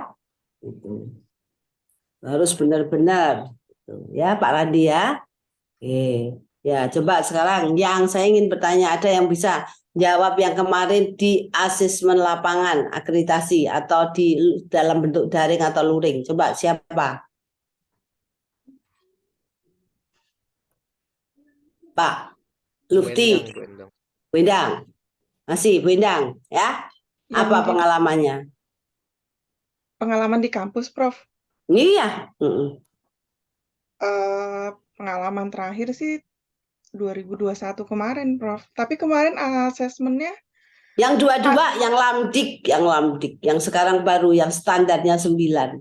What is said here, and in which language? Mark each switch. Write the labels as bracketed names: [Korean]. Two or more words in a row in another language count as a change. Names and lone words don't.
[Indonesian] Itu harus benar-benar, ya Pak Randi ya. Oke, ya coba sekarang yang saya ingin bertanya, ada yang bisa jawab yang kemarin di asesmen lapangan, akreditasi, atau di dalam bentuk daring atau luring. Coba siapa? Pak Lufti, Bu Endang. Bu Endang. Masih Bu Endang, ya? Yang Apa di- pengalamannya? Pengalaman di kampus, Prof. Iya. Pengalaman terakhir sih 2021 kemarin, Prof. Tapi kemarin asesmennya Yang dua-dua, yang lamdik, yang sekarang baru, yang standarnya 9.